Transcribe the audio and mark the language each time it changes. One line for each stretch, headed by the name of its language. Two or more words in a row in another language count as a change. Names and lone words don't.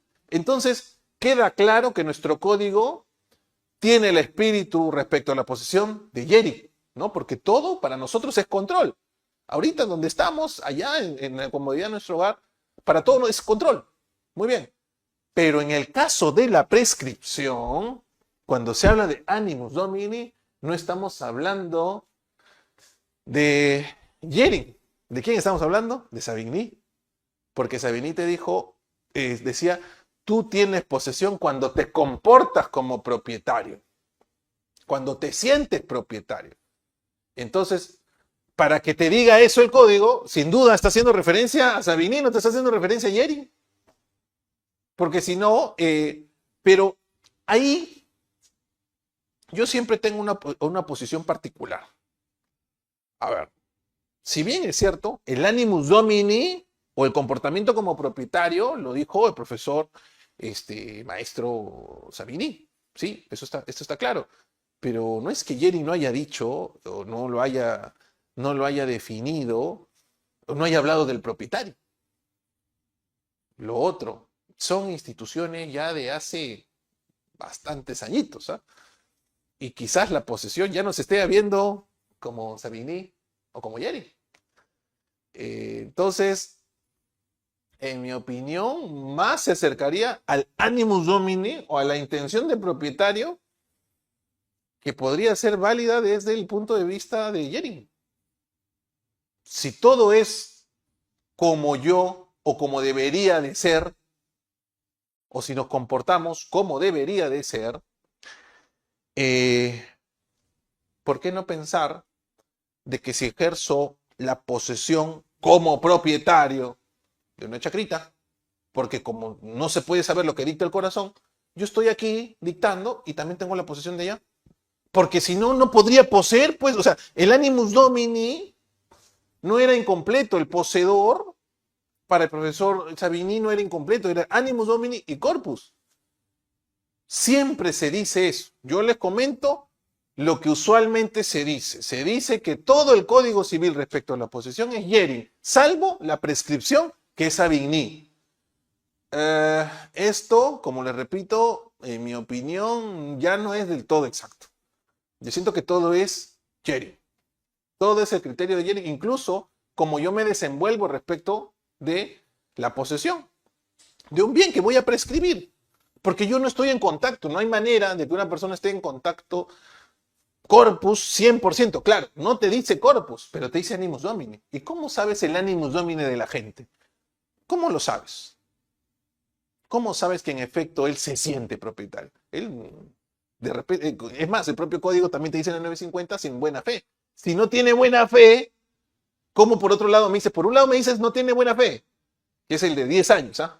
Spanish: Entonces, queda claro que nuestro código tiene el espíritu respecto a la posesión de Jering, ¿no? Porque todo para nosotros es control. Ahorita donde estamos, allá en la comodidad de nuestro hogar, para todo es control. Muy bien. Pero en el caso de la prescripción, cuando se habla de
Latin: animus domini,
Spanish: no estamos hablando de Jering. ¿De quién estamos hablando? De Savigny. Porque Savigny te decía, tú tienes posesión cuando te comportas como propietario, cuando te sientes propietario. Entonces, para que te diga eso el código, sin duda está haciendo referencia a Savigny, no te está haciendo referencia a Jering. Porque si no, pero ahí yo siempre tengo una posición particular. A ver, si bien es cierto, el
Latin: animus domini
Spanish: o el comportamiento como propietario lo dijo el profesor maestro Savigny. Sí, esto está claro. Pero no es que Jering no haya dicho o no lo haya definido o no haya hablado del propietario. Lo otro, son instituciones ya de hace bastantes añitos, ¿eh? Y quizás la posesión ya no se esté viendo como Savigny o como Jering. Entonces, en mi opinión, más se acercaría al
Latin: animus domini
Spanish: o a la intención del propietario, que podría ser válida desde el punto de vista de Jering. Si todo es como yo o como debería de ser, o si nos comportamos como debería de ser, ¿por qué no pensar de que si ejerzo la posesión como propietario de una chacrita, porque como no se puede saber lo que dicta el corazón, yo estoy aquí dictando y también tengo la posesión de ella? Porque si no, no podría poseer, pues, o sea, el
Latin: animus domini
Spanish: no era incompleto, el poseedor para el profesor Savigny no era incompleto, era
Latin: animus domini
Spanish: y corpus. Siempre se dice eso. Yo les comento lo que usualmente se dice. Se dice que todo el Código Civil respecto a la posesión es Jering, salvo la prescripción que es Savigny. Esto, como les repito, en mi opinión, ya no es del todo exacto. Yo siento que todo es Jering. Todo es el criterio de Jering, incluso como yo me desenvuelvo respecto de la posesión de un bien que voy a prescribir. Porque yo no estoy en contacto, no hay manera de que una persona esté en contacto corpus 100%. Claro, no te dice corpus, pero te dice
Latin: animus domini.
Spanish: ¿Y cómo sabes el
Latin: animus domini
Spanish: de la gente? ¿Cómo lo sabes? ¿Cómo sabes que en efecto él se siente propietario? Él, de repente, es más, el propio código también te dice en el 950 sin buena fe. Si no tiene buena fe, ¿cómo por otro lado me dices? Por un lado me dices no tiene buena fe, que es el de 10 años, ¿ah?